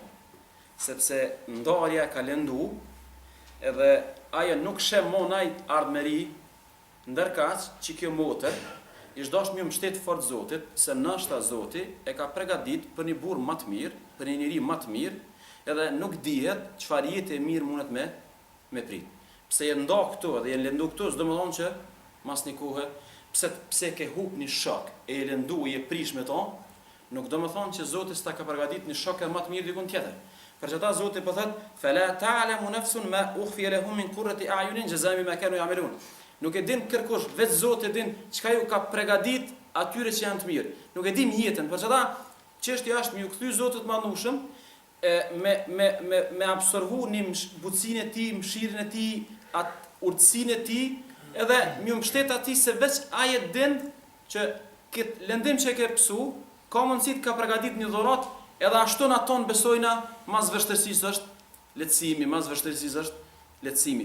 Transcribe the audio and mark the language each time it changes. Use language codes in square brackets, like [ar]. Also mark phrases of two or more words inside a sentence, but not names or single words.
[sq] Sepse ndarja ka lëndu, edhe ajo nuk shem monaj ardhmëri, ndërkaq që kjo motër ish dash më mbështet fort Zotit, se nashta Zoti e ka përgatit për një burr më të mirë, për një njeri më të mirë, edhe nuk dihet çfarë jetë e mirë mundet me prit. Pse je nda këtu dhe je lëndu këtu, s'do më thonë që mas një kohë, pse ke hub një shok e lëndu i e prish me to, nuk do më thonë që Zoti s'ta ka përgatit një shok e më të mirë dikun tjetër. Për çeta Zoti po thot: [ar] "فلا تعلم نفس ما أخفي لهم من قرة أعين جزاء بما كانوا يعملون." [sq] Nuk e din kërkush, vetë Zoti e din çka ju ka përgatit atyre që janë të mirë. Nuk e dim jetën, për çeta çështja është me u kthy Zotit Madhnushëm, me absorvu një butësinë e tij, mëshirën e tij, atë urtësinë e tij, edhe më mbështet atij se veç ai e din që këtë lëndim që e ke pësu, ka mundësi të ka përgatit një dhuratë, edhe ashtu na ton besojna, mas vështirësisë është lehtësimi, mas vështirësisë është lehtësimi.